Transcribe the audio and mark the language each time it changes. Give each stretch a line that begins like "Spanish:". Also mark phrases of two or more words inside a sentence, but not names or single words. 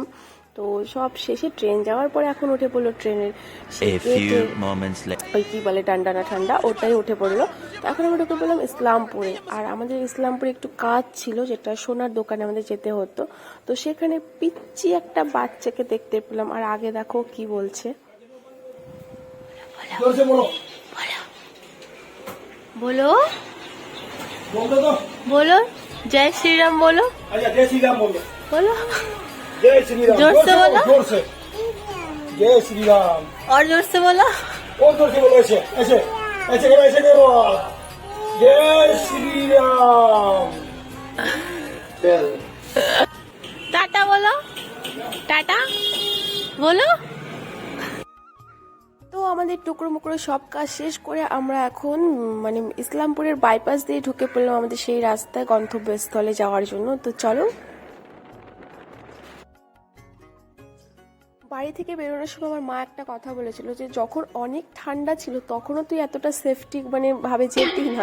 Bangla: তো সব শেষে ট্রেন যাওয়ার পরে এখন উঠে পড়লো ট্রেনের ওই কি বলে ডান্ডা না ঠান্ডা, ওটাই উঠে পড়লো। তো এখন আমরা ঢুকে পড়লাম ইসলামপুরে। আর আমাদের ইসলামপুরে একটু কাজ ছিল, যেটা সোনার দোকানে আমাদের যেতে হতো। তো সেখানে পিচ্ছি একটা বাচ্চাকে দেখতে পেলাম। আর আগে দেখো কি বলছে,
Hindi: बोलो बोलो जय श्री राम बोलो। अच्छा जय श्री राम बोलो। बोलो जय श्री राम। जोर से बोलो। जोर से। जय श्री राम। और जोर से बोलो। और जोर से बोलो। ऐसे ऐसे ऐसे करो, ऐसे करो आप। जय श्री राम। चल। टाटा बोलो, टाटा बोलो।
Bangla: তো আমাদের টুকরো মুকরো সব কাজ শেষ করে আমরা এখন মানে ইসলামপুরের বাইপাস দিয়ে ঢুকে পড়লাম আমাদের সেই রাস্তায় গন্তব্যস্থলে যাওয়ার জন্য। তো চলো। বাড়ি থেকে বেরোনোর সময় আমার মা একটা কথা বলেছিল যে যখন অনেক ঠান্ডা ছিল তখনও তুই এতটা সেফটি মানে ভাবে যেতি না।